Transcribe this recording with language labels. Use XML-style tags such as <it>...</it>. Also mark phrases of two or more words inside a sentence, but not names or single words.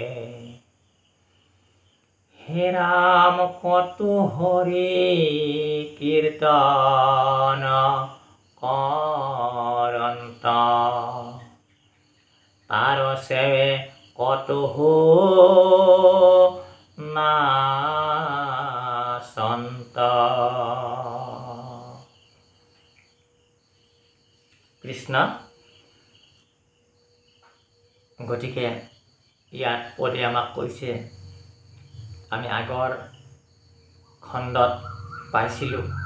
<as>হে রাম কত হরি কীর্তন করন্ত তার সেবে কত হো না সন্ত। কৃষ্ণ গতিকে ইয়াত পদে আমাক কৈছে, আমি আগৰ খণ্ডত পাইছিলোঁ</as>